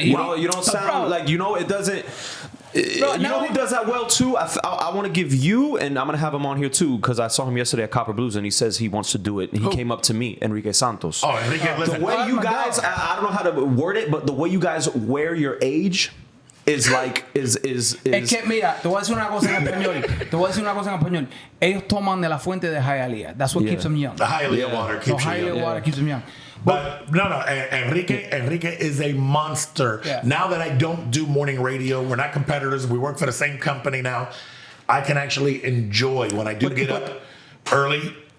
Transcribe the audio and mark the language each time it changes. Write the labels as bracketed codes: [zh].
[en] You don't sound like it doesn't. You know who does that well too? I want to give you, and I'm gonna have him on here too because I saw him yesterday at Copper Blues, and he says he wants to do it. And he came up to me, Enrique Santos. Oh, Enrique, listen. The way you guys, I don't know how to word it, but the way you guys wear your age is like is. [es] Es que mira, te voy a decir una cosa en español. Ellos toman de la fuente de Hialeah. [en] That's what keeps them young. The Hialeah water keeps you young. Hialeah water keeps them young. But no, Enrique is a monster. Yeah. Now that I don't do morning radio, we're not competitors. We work for the same company now. I can actually enjoy when I do get up early.